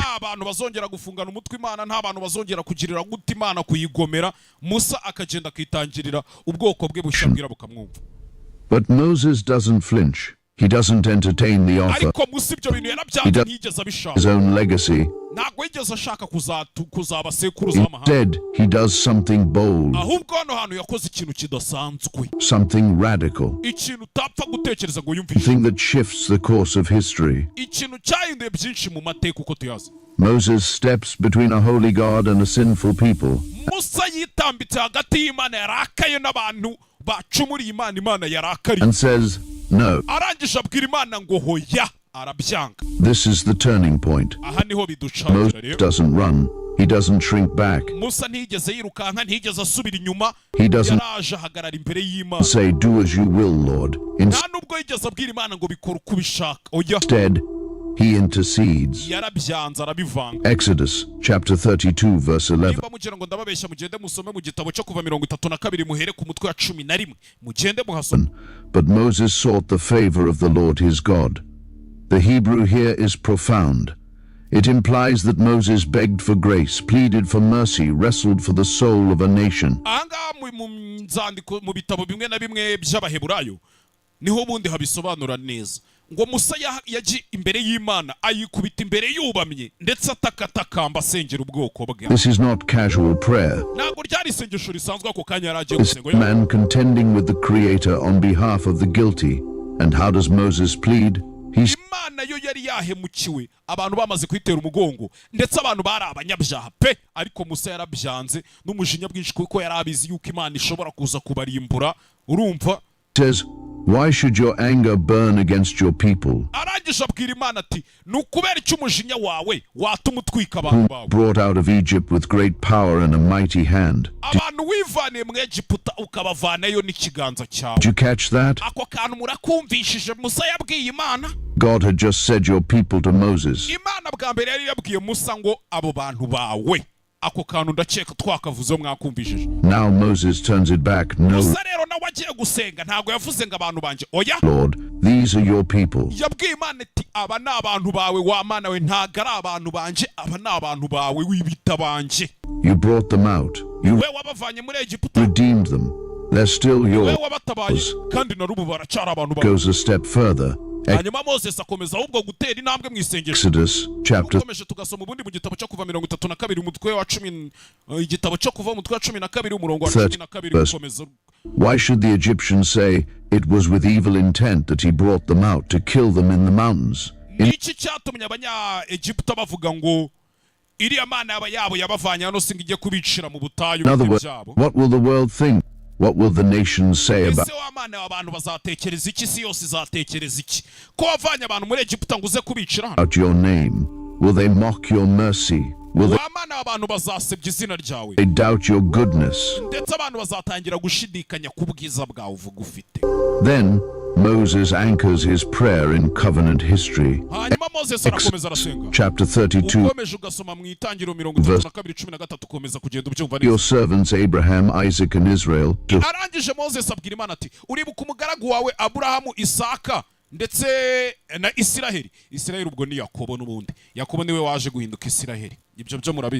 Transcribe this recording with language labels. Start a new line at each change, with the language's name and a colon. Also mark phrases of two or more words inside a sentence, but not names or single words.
Kinyarwanda: nta bantu bazongera gufungana umutwe imana nta bantu bazongera kugirira guta imana kuyigomera musa akagenda akitangirira ubwoko bwe bushya bwira bukamwumva
English: But Moses doesn't flinch. He doesn't entertain the offer.
Kinyarwanda: ariko musi ibyo bintu yarabyanze ntiyigeze abishaka
English: His own legacy.
Kinyarwanda: ntabwo yigeze ashaka kuzaba sekuruza w'amahanga
English: Instead, he does something bold,
Kinyarwanda: ahubwo hano hantu yakoze ikintu kidasanzwe
English: something radical,
Kinyarwanda: ikintu utapfa gutekereza ngo yumvishe
English: something that shifts the course of history.
Kinyarwanda: ikintu cyahinduye byinshi mu mateka uko tuyazi
English: Moses steps between a holy God and a sinful people.
Kinyarwanda: musa yitambitse hagati y'imana yarakaye n'abantu bacumuriye imana yarakariye
English: And says, no,
Kinyarwanda: arangije abwira imana ngo hoya arabyanga
English: this is the turning point.
Kinyarwanda: aha niho biducangira
English: Moses
Kinyarwanda: rero
English: doesn't run. He doesn't shrink back.
Kinyarwanda: musa ntiyigeze yirukanka ntiyigeze asubira inyuma
English: He doesn't
Kinyarwanda: yaraje ahagarara imbere y'imana
English: say, do as you will, Lord.
Kinyarwanda: nta nubwo yigeze abwira imana ngo bikora uko ubishaka oya
English: Instead, he intercedes.
Kinyarwanda: yarabyanze arabivanga
English: Exodus chapter 32 verse 11.
Kinyarwanda: niba mugira ngo ndababeshya mugende musome mu gitabo cyo kuva 32 muhere ku mutwe wa 11 mugende muhasome
English: But Moses sought the favor of the Lord his God. The Hebrew here is profound. It implies that Moses begged for grace, pleaded for mercy, wrestled for the soul of a nation.
Kinyarwanda: ahangaha mu nzandiko mu bitabo bimwe na bimwe by'abaheburayo niho bundi habisobanura neza ngo musa yaji imbere y'imana ayikubita imbere yubamye ndetse atakatakamba asengera ubwoko bwe
English: This is not casual prayer.
Kinyarwanda: ntabwo ryari isengesho risanzwe ako kanya yari agiye
English: This
Kinyarwanda: gusenga
English: man contending with the Creator on behalf of the guilty. And how does Moses plead? He
Kinyarwanda: imana yo yari yahemukiwe abantu bamaze kuyitera umugongo ndetse abantu bari abanyabyaha pe ariko musa yarabyanze n'umujinya bwinshi kuko yari abizi yuko imana ishobora kuza kubarimbura urumva
English: says, why should your anger burn against your people,
Kinyarwanda: arangije abwira imana ati ni ukubera icyo umujinya wawe watuma utwika abantu
English: whom
Kinyarwanda: bawe
English: brought out of Egypt with great power and a mighty hand?
Kinyarwanda: abantu wivaniye mu egiputa ukabavanayo n'ikiganza cyawe
English: Did you catch that?
Kinyarwanda: ako kantu murakumvishije musa yabwiye imana
English: God had just said your people to Moses.
Kinyarwanda: imana bwa mbere yari yabwiye musa ngo abo bantu bawe ako kantu ndakeka twakavuze mwakumvishije
English: Now Moses turns it back. No,
Kinyarwanda: musa rero nawe agiye gusenga ntabwo yavuze ngo abantu banje oya
English: Lord, these are your people.
Kinyarwanda: yabwiye imana ati aba ni abantu bawe wa mana we ntabwo ari abantu banje aba ni abantu bawe wibita banje
English: You brought them out. You
Kinyarwanda: we wabavanye muri egiputa
English: redeemed them. They're still
Kinyarwanda: we
English: yours.
Kinyarwanda: wabatabaye kandi na rubu baracyari abantu bawe
English: Goes a step further.
Kinyarwanda: hanyuma moses akomeza ahubwo gutera intambwe mu isengesho
English: Exodus chapter
Kinyarwanda: ukomeje tugasoma ubundi mu gitabo cyo kuva 32 umutwe wa 10 igitabo cyo kuva umutwe wa 12 umurongo wa 12 ukomeza
English: Why should the Egyptians say it was with evil intent that he brought them out to kill them in the mountains?
Kinyarwanda: niki cyatumye abanya egiputa bavuga ngo iriya mana yabo yabavanye hano singa ijye kubicira mu butayu
English: In other words,
Kinyarwanda: byabo
English: what will the world think? What will the nations say about
Kinyarwanda: ese wa mana abantu bazatekereza iki si yose izatekereza iki ko wavanye abantu muri egiputa ngo uze kubicira hano
English: your name? Will they mock your mercy? Will
Kinyarwanda: wa mana abantu bazasebya izina ryawe
English: they doubt your goodness?
Kinyarwanda: ndetse abantu bazatangira gushidikanya ku bwiza bwawe uvuga ufite
English: Then Moses anchors his prayer in covenant history.
Kinyarwanda: hanyuma moses arakomeza arasenga
English: Chapter 32.
Kinyarwanda: ukomeje ugasoma mu itangiriro 32:13 ukomeza kugenda ubyumva
English: Your
Kinyarwanda: neza
English: servants Abraham, Isaac, and Israel to
Kinyarwanda: arangije moses abwira imana ati uribuka umugaragu wawe aburahamu isaka ndetse na isiraheli ubwo ni yakobo n'ubundi yakobo niwe waje guhinduka isiraheli ibyo byo murabizi